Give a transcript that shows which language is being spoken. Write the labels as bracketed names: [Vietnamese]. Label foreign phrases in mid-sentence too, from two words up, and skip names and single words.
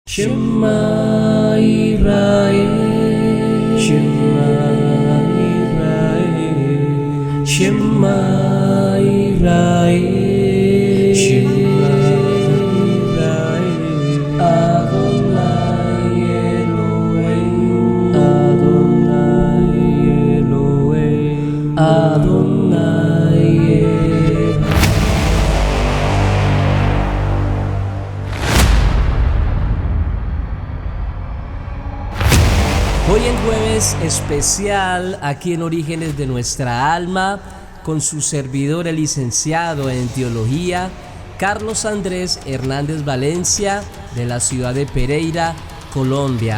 [Hebrew] שמע ישראל שמע ישראל שמע ישראל שמע ישראל אדוני אלוהינו אדוני אלוהינו אדוני אלוהינו. [Spanish] Hoy en jueves especial aquí en Orígenes de Nuestra Alma con su servidor el licenciado en Teología Carlos Andrés Hernández Valencia de la ciudad de Pereira, Colombia.